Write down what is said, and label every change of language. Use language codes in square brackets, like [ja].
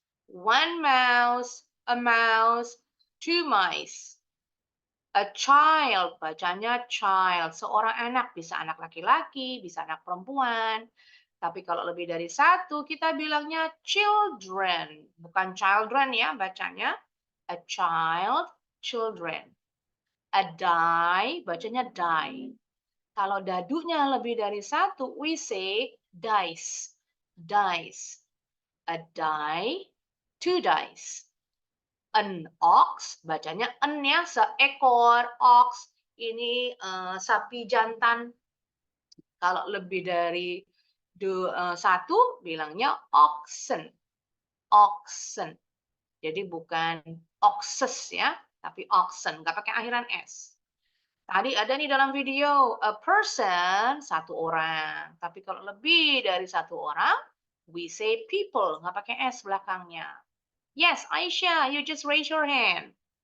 [en] One mouse, a mouse, two mice. A child, [id] bacanya [en] child. [id] Seorang anak, bisa anak laki-laki, bisa anak perempuan. Tapi kalau lebih dari satu, kita bilangnya children. Bukan children ya bacanya. [en] A child, children. A die, [id] bacanya die. Kalau dadunya lebih dari satu, [en] we say dice. Dice. A die, two dice. [id] An ox, bacanya en ya, seekor ox. Ini sapi jantan. Kalau lebih dari satu, bilangnya oxen. Oxen. Jadi bukan oxes ya, tapi oxen. Nggak pakai akhiran S. Tadi ada nih dalam video, [en] a person, [id] satu orang. Tapi kalau lebih dari satu orang, [en] we say people, [id] nggak pakai S belakangnya. [en] Yes, Aisyah, you just raise your hand.